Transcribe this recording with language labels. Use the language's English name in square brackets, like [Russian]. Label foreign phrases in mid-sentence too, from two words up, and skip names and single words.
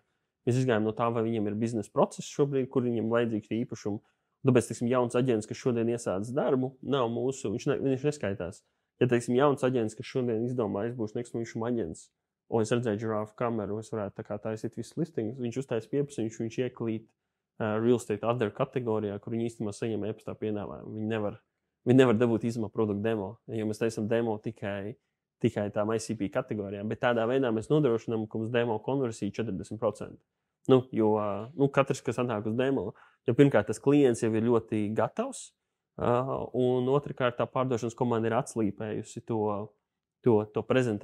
[Latvian] Mēs izgājām no tā, vai viņiem ir biznesa process šobrīd, kur viņiem vajadzīgs īpašumu. Tāpēc, jauns aģents, kas šodien iesācis darbu, nav mūsu, viņš neskaitās. Ja, jauns aģents, kas šodien izdomā, es būšu nekustamīšuma aģents, un es redzēju girāfu kameru, es varētu tā kā taisīt visus listingus, viņš uztais pieprasījumu, viņš ieklīt [English] real estate other [Latvian] kategorijā, kur viņi īstenībā saņem e-pastā piedāvājumu. Viņi nevar dabūt izmā produktu demo, jo mēs taisam demo tikai tām ICP kategorijām, bet tādā veidā mēs nodrošinām, ka mums demo konversija 40%. Jo katrs, kas atnāk uz demo, jo pirmkārt tas klients jau ir ļoti gatavs, un otrkārt tā pārdošanas komanda ir atslīpējusi to prezentāciju.